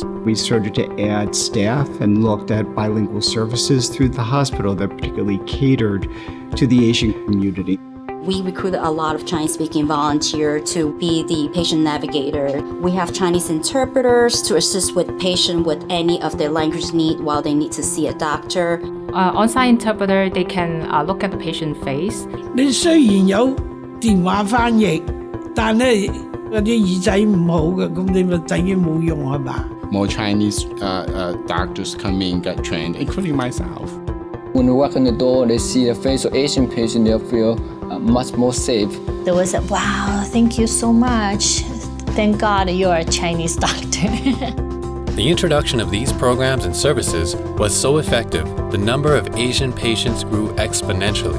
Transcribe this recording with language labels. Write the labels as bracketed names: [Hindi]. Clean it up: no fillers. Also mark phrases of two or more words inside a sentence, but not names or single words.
[English] We started to add staff and looked at bilingual services through the hospital that particularly catered to the Asian community. We recruited a lot of Chinese-speaking volunteers to be the patient navigator. We have Chinese interpreters to assist with patient with any of their language need while they need to see a doctor. On-site interpreter, they can look at the patient face. [Cantonese] 你雖然有電話翻譯，但係嗰啲耳仔唔好嘅，咁你咪等於冇用係嘛？ [English] More Chinese doctors come in, get trained, including myself. When they walk in the door, they see the face of Asian patient, they feel much more safe. There was a, wow, thank you so much. Thank God you're a Chinese doctor. The introduction of these programs and services was so effective, the number of Asian patients grew exponentially.